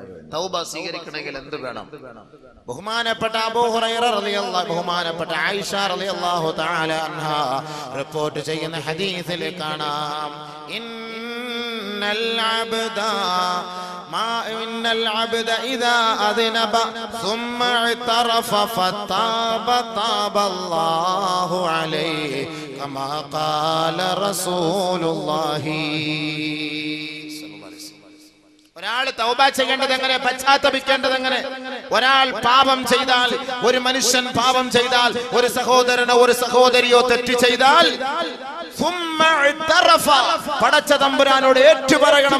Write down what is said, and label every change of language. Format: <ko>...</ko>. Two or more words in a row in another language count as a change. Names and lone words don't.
<ml>തൗബ സ്വീകരിക്കണമെങ്കിൽ എന്ത് വേണം? ബഹുമാനപ്പെട്ട അബൂ ഹുറൈറ റളിയല്ലാഹു, ബഹുമാനപ്പെട്ട ആയിഷ</ml> <ar>رضي الله تعالى عنها</ar> <ml>റിപ്പോർട്ട് ചെയ്യുന്ന ഹദീസിൽ കാണാം,</ml> <ar>إن العبد إن العبد إذا أذنب ثم اعترف فتاب تاب الله عليه كما قال رسول الله.</ar> <ml>ഒരാൾ തൗബ ചെയ്യേണ്ടത് എങ്ങനെ, പശ്ചാത്തപിക്കേണ്ടത് എങ്ങനെ? ഒരാൾ പാപം ചെയ്താൽ, ഒരു മനുഷ്യൻ പാപം ചെയ്താൽ, ഒരു സഹോദരനോ ഒരു സഹോദരിയോ തെറ്റ് ചെയ്താൽ പടച്ച തമ്പുരാനോട് ഏറ്റുപറയണം.</ml>